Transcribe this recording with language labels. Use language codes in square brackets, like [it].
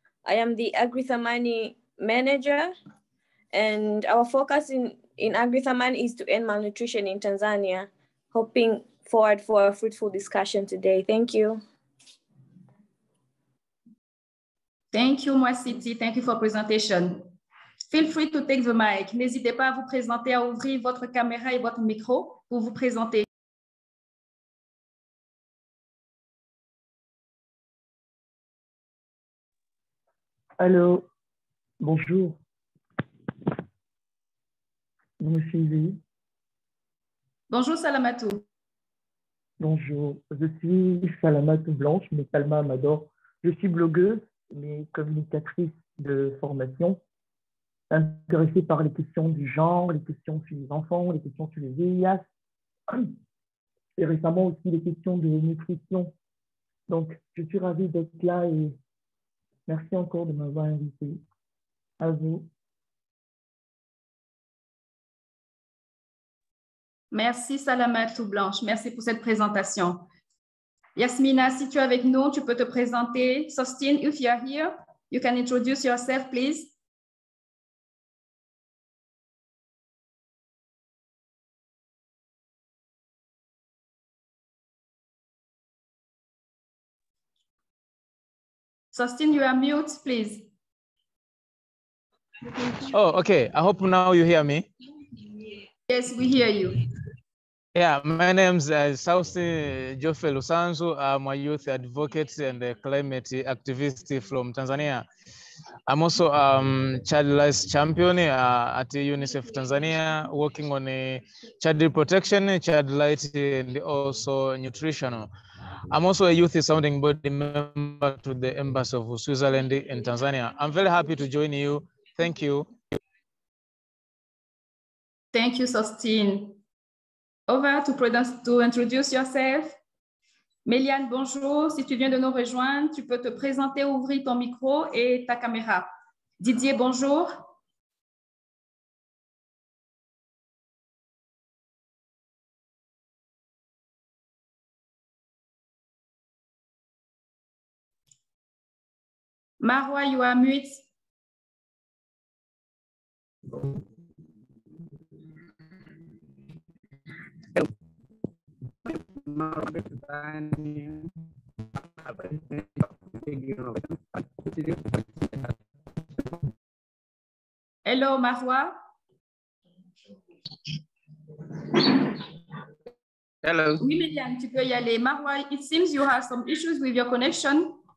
[en] I am the Agri-Thamani manager, and our focus in Agri-Thamani is to end malnutrition in Tanzania. Hoping forward for a fruitful discussion today. Thank you. Thank you, Mwasiti. Thank you for presentation. Feel free to take the mic. [fr] N'hésitez pas à vous présenter, à ouvrir votre caméra et votre micro pour vous présenter. Allô, bonjour. Vous me suivez? Bonjour Salamatou. Bonjour, je suis Salamatou Blanche, mais Salma Amador. Je suis blogueuse, mais communicatrice de formation, intéressée par les questions du genre, les questions sur les enfants, les questions sur les VIH, et récemment aussi les questions de nutrition. Donc, je suis ravie d'être là et merci encore de m'avoir invité. À vous. Merci Salamatou Blanche, merci pour cette présentation. Yasmina, si tu es avec nous, tu peux te présenter. [en] Sostine, if you are here, you can introduce yourself, please. Sostine, you are mute, please. Oh, okay. I hope now you hear me. Yes, we hear you. Yeah, my name is Sausi Jofe Lusanzu. I'm a youth advocate and a climate activist from Tanzania. I'm also child rights champion at UNICEF Tanzania, working on child protection, child rights, and also nutritional. I'm also a youth sounding body member to the Embassy of Switzerland in Tanzania. I'm very happy to join you. Thank you. Thank you, Sostine. Over to introduce yourself. [fr] Méliane, bonjour. Si tu viens de nous rejoindre, tu peux te présenter, ouvrir ton micro et ta caméra. Didier, bonjour. [en] Marwa, you are mute. Hello, Marwa. Hello. [fr] Oui, Méliane, tu peux y aller. [en] Marwa, it seems you have some issues with your connection.